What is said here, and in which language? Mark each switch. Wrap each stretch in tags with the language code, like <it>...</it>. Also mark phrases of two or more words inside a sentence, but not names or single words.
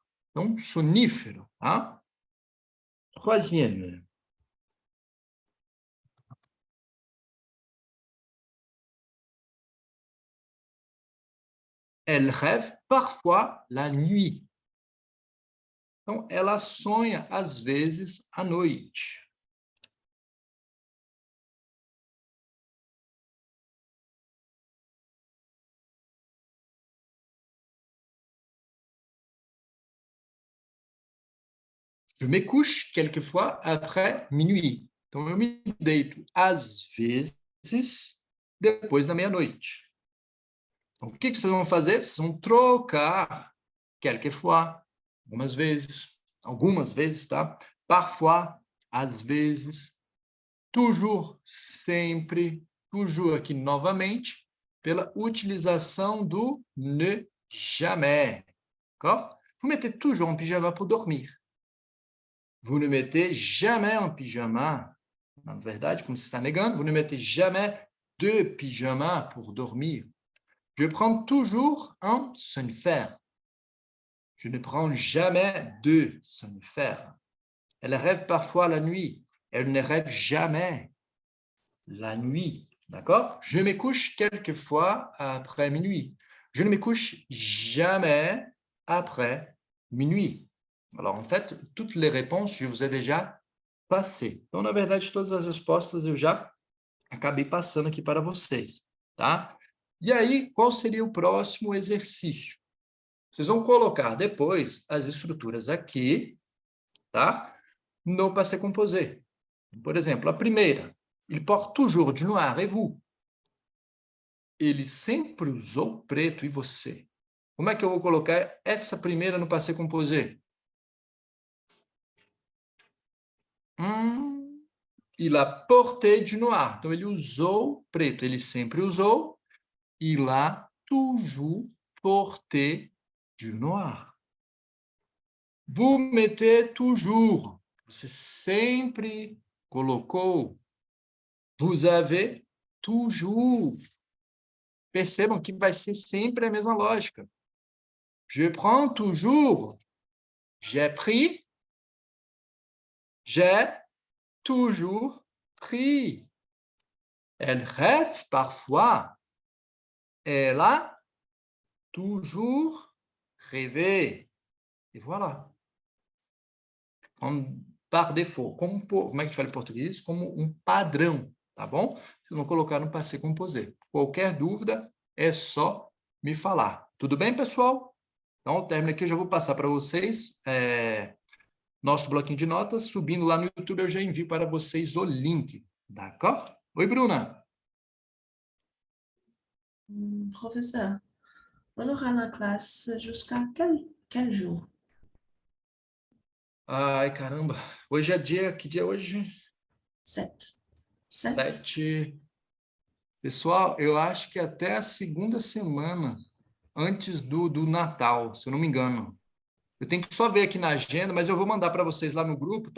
<fr>Donc, sonifère. Hein? Troisième. Elle rêve parfois la nuit.</fr> <pt>Então, ela sonha, às vezes, à noite.</pt> <fr>Je me couche quelquefois après minuit.</fr> <pt>Então, eu me deito, às vezes, depois da meia-noite. Então, o que vocês vão fazer? Vocês vão trocar quelquefois, algumas vezes, tá? Parfois, às vezes, toujours, sempre, toujours aqui novamente pela utilização do</pt> <fr>ne jamais. D'accord? Vous mettez toujours un pyjama pour dormir. Vous ne mettez jamais un pyjama.</fr> <pt>Na verdade, como você está negando,</pt> <fr>vous ne mettez jamais deux pyjamas pour dormir. Je prends toujours un somnifère. Je ne prends jamais deux somnifères. Elle rêve parfois la nuit. Elle ne rêve jamais la nuit. D'accord? Je me couche quelquefois après minuit. Je ne me couche jamais après minuit. Alors, en fait, toutes les réponses, je vous ai déjà passées.</fr> <pt>Então, na verdade, todas as respostas eu já acabei passando aqui para vocês, tá? E aí, qual seria o próximo exercício? Vocês vão colocar depois as estruturas aqui, tá? No</pt> <fr>passé composé.</fr> <pt>Por exemplo, a primeira.</pt> <fr>Il porte toujours du noir, et vous?</fr> <pt>Ele sempre usou preto, e você? Como é que eu vou colocar essa primeira no</pt> <fr>passé composé? Il a porté du noir.</fr> <pt>Então, ele usou preto. Ele sempre usou.</pt> <fr>Il a toujours porté du noir. Vous mettez toujours.</fr> <pt>Você sempre colocou.</pt> <fr>Vous avez toujours.</fr> <pt>Percebam que vai ser sempre a mesma lógica.</pt> <fr>Je prends toujours. J'ai pris. J'ai toujours pris. Elle rêve parfois. Elle a toujours rêvé. Et voilà. Par défaut.</fr> <pt>Como é que a gente fala em português? Como um padrão, tá bom? Vocês vão colocar no</pt> <fr>passé composé.</fr> <pt>Qualquer dúvida, é só me falar. Tudo bem, pessoal? Então, termino aqui, eu já vou passar para vocês nosso bloquinho de notas. Subindo lá no YouTube, eu já envio para vocês o link.</pt> <fr>D'accord? Oi, Bruna. Professeur, on aura la classe jusqu'à quel jour?</fr> <pt>Ai, caramba. Hoje é dia... Que dia é hoje? 7. 7. Pessoal, eu acho que até a segunda semana antes do Natal, se eu não me engano. Eu tenho que só ver aqui na agenda, mas eu vou mandar para vocês lá no grupo, tá?</pt>